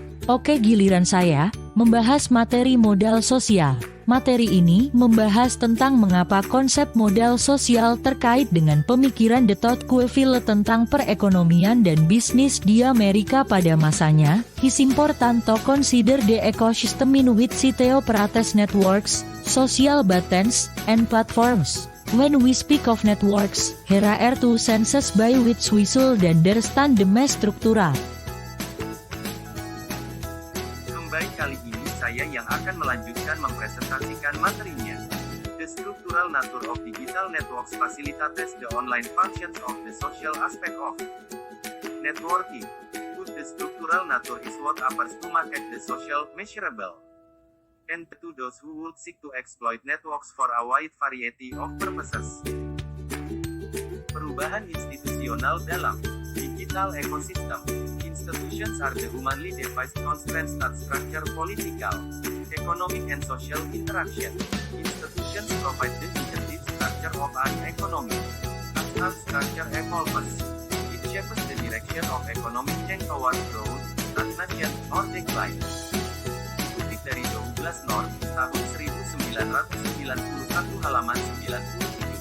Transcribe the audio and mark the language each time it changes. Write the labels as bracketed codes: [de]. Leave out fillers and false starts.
[id] Oke, giliran saya membahas materi modal sosial. Materi ini membahas tentang mengapa konsep modal sosial terkait dengan pemikiran de Tocqueville tentang perekonomian dan bisnis di Amerika pada masanya. [en] It's important to consider the ecosystem in which it operates networks, social buttons, and platforms. When we speak of networks, here are two senses by which we should understand the mass struktural. [id] Kembali kali ini saya yang akan melanjutkan mempresentasikan materinya. [en] The structural nature of digital networks facilitates the online functions of the social aspect of networking. The structural nature is what appears to make the social measurable, and to those who would seek to exploit networks for a wide variety of purposes. [id] Perubahan institusional dalam [en] digital ecosystem. Institutions are the humanly devised constraints that structure political, economic and social interaction. Institutions provide the intended structure of an economy. As that structure evolves, it shapes the direction of economic change toward growth, stagnation, or decline. [id] Dikutip dari Douglas North, tahun 1991 halaman 97.